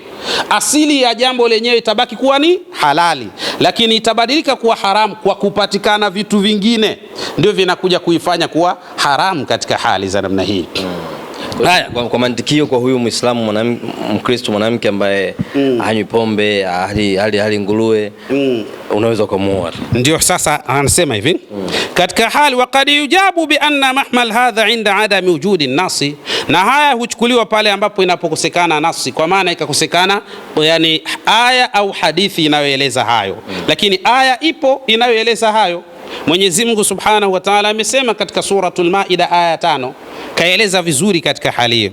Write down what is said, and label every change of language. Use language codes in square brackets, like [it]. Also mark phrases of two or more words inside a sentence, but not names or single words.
[sw] Asili ya jambo lenyewe itabaki kuwa ni halali, lakini itabadilika kuwa haramu kwa kupatikana vitu vingine, ndio vinakuja kuifanya kuwa haramu katika hali za namna hii. Haya, kwa mantikio, kwa huyu Muislamu Mkristo mwanamke ambaye hanywi pombe, hali nguruwe, unaweza kumuoa. Ndio sasa anasema hivi katika hali [ar] وقد يجاب بأن محمل هذا عند عدم وجود نص, [sw] na haya huchukuliwa pale ambapo inapokosekana nasi, kwa maana ikakosekana yani aya au hadithi inayoeleza hayo. Lakini aya ipo inayoeleza hayo. Mwenyezi Mungu [ar] سبحانه وتعالى [sw] amesema katika suratul Maida aya 5, kaeleza vizuri katika hali hiyo.